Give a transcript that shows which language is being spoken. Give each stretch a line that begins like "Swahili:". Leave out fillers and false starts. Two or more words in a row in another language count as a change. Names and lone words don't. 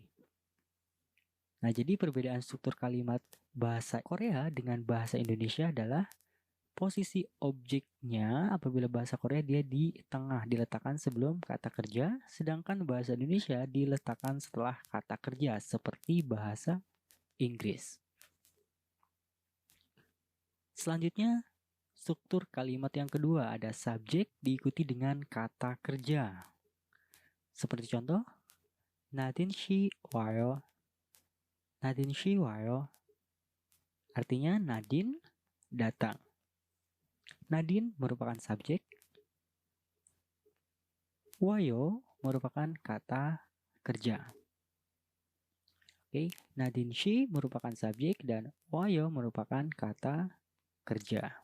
Indonesian: Nah, jadi perbedaan struktur kalimat bahasa Korea dengan bahasa Indonesia adalah posisi objeknya apabila bahasa Korea dia di tengah, diletakkan sebelum kata kerja, sedangkan bahasa Indonesia diletakkan setelah kata kerja seperti bahasa Inggris. Selanjutnya, struktur kalimat yang kedua ada subjek diikuti dengan kata kerja. Seperti contoh,
Korean: 나딘 씨 와요. 나딘 씨 와요.
Indonesian: Artinya Nadine datang. Nadine merupakan subjek. Wayo merupakan kata kerja. Oke, Nadine she merupakan subjek dan wayo merupakan kata kerja.